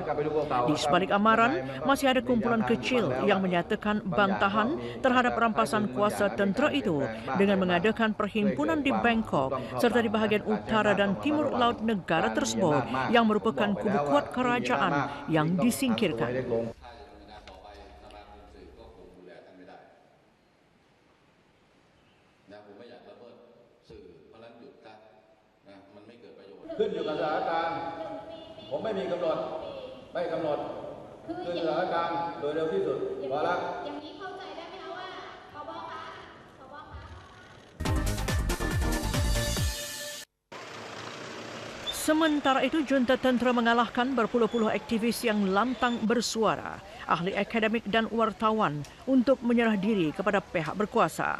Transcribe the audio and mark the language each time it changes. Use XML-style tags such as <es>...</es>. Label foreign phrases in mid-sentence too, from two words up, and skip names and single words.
<ms>Di sebalik amaran, masih ada kumpulan kecil yang menyatakan bantahan terhadap rampasan kuasa tentera itu dengan mengadakan perhimpunan di Bangkok serta di bahagian utara dan timur laut negara tersebut yang merupakan kubu kuat kerajaan yang disingkirkan.</ms> <th>ขึ้นอยู่กับสถานการณ์ผมไม่มีกำหนดขึ้นอยู่กับสถานการณ์โดยเร็วที่สุดพอละ อย่างนี้เข้าใจได้ไหมคะว่าผบ. คะ</th> <ms>Sementara itu, junta tentera mengalahkan berpuluh-puluh aktivis yang lantang bersuara, ahli akademik dan wartawan untuk menyerah diri kepada pihak berkuasa.</ms>